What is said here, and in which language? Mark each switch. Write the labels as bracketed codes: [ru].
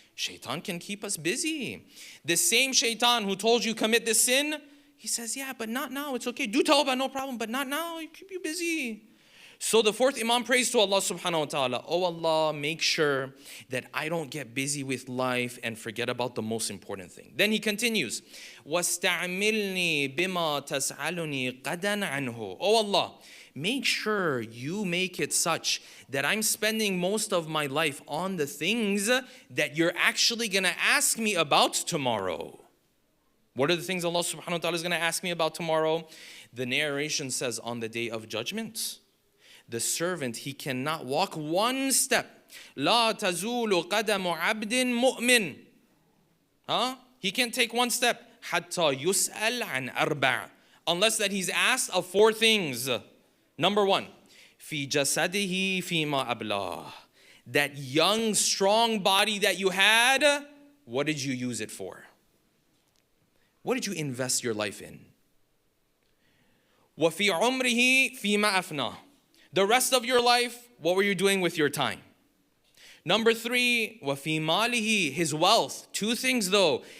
[en] Shaitan can keep us busy. The same shaitan who told you commit this sin, he says, yeah, but not now. It's okay. Do tawbah, no problem, but not now. You keep you busy. So the fourth Imam prays to Allah subhanahu wa ta'ala, oh Allah, make sure that I don't get busy with life and forget about the most important thing. Then he continues, [ar] وَاسْتَعْمِلْنِي بِمَا تَسْأَلُنِي قَدًا عَنْهُ. [en] Oh Allah, make sure you make it such that I'm spending most of my life on the things that you're actually going to ask me about tomorrow. What are the things Allah subhanahu wa ta'ala is going to ask me about tomorrow? The narration says on the day of judgment, the servant, he cannot walk one step. [ar] لا تزول قدم عبد مؤمن. [en] He can't take one step. [ar] حتى يسأل عن أربع. [en] Unless that he's asked of four things. Number one, [ar] في جسده فيما أبلاه. [en] That young, strong body that you had, what did you use it for? What did you invest your life in? [ar] وفي عمره فيما أفناه. [en] The rest of your life, what were you doing with your time? Number three, [ar] وَفِي مَالِهِ, [en] his wealth. Two things though.